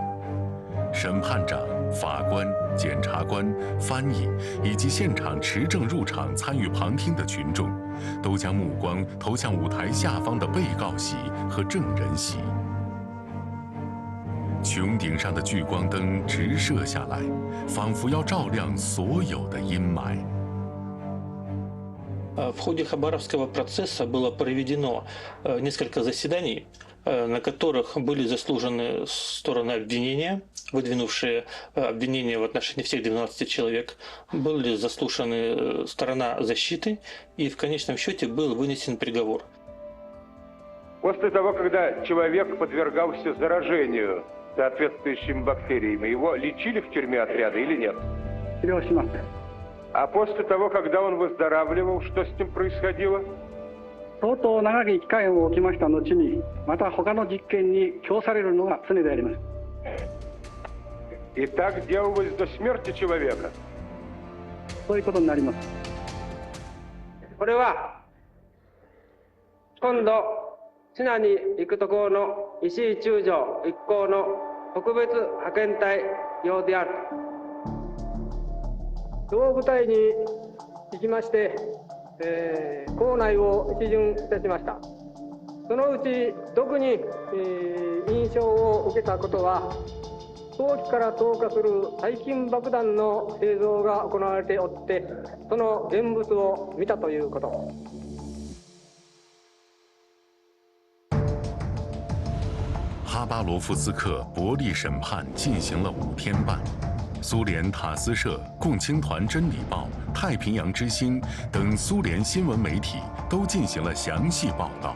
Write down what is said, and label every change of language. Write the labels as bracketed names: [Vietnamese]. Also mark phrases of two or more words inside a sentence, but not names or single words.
[Chinese] 审判长、法官、检察官、翻译以及现场持证入场参与旁听的群众，都将目光投向舞台下方的被告席和证人席。穹顶上的聚光灯直射下来，仿佛要照亮所有的阴霾。 [Russian] В ходе Хабаровского процесса было проведено несколько заседаний, на которых были заслужены стороны обвинения, выдвинувшие обвинения в отношении всех 12 человек, были заслушаны сторона защиты, и в конечном счете был вынесен приговор. После того, когда человек подвергался заражению соответствующими бактериями, его лечили в тюрьме отряда или нет? А после того, когда он выздоравливал, что с ним происходило? [Japanese] 相当長き期間を置きました後に、また他の実験に供されるのが常であります。 [Russian] И так делалось до смерти человека. [Japanese] そういうことになります。これは今度シナに行くところの石井中将一行の特別派遣隊用である。同部隊に行きまして、校内を一巡いたしました。そのうち特に、印象を受けたことは、早期から投下する細菌爆弾の製造が行われておって、その現物を見たということ。 [Chinese] 哈巴罗夫斯克伯利审判进行了5天半。苏联塔斯社、共青团真理报、太平洋之星等苏联新闻媒体都进行了详细报道。